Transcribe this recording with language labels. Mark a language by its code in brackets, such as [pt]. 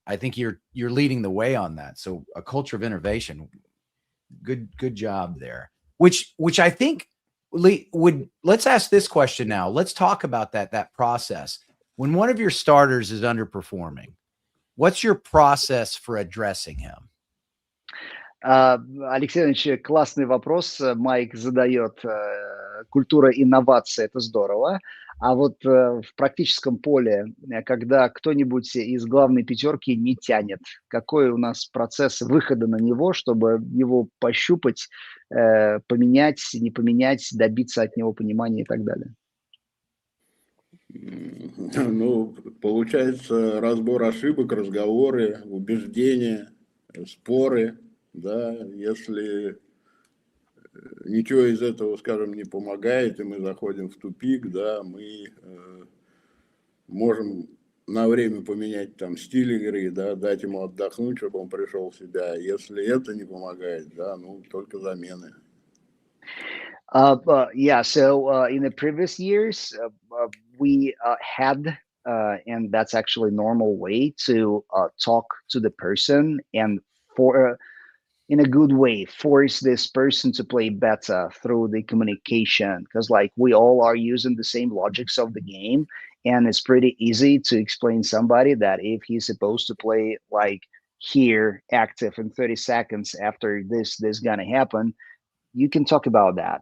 [en] I think you're leading the way on that. So a culture of innovation. Good job there. Which I think would let's ask this question now. Let's talk about that process. When one of your starters is underperforming, what's your process for addressing him? [ru] Алексей Иванович, классный вопрос Майк задает. Культура инновации– это здорово. А вот в практическом поле, когда кто-нибудь из главной пятерки не тянет, какой у нас процесс выхода на него, чтобы его пощупать, поменять, не поменять, добиться от него понимания и так далее? Ну, получается разбор ошибок, разговоры, убеждения, споры, да, если ничего из этого, скажем, не помогает, и мы заходим в тупик, да, мы можем на время поменять там стиль игры, да, дать ему отдохнуть, чтобы он пришел в себя. Если это не помогает, да, ну, только замены. [en] Yeah, so in the previous years, we had, and that's actually normal way to talk to the person and for in a good way force this person to play better through the communication because like we all are using the same logics of the game, and it's pretty easy to explain somebody that if he's supposed to play like here active in 30 seconds after this gonna happen, you can talk about that.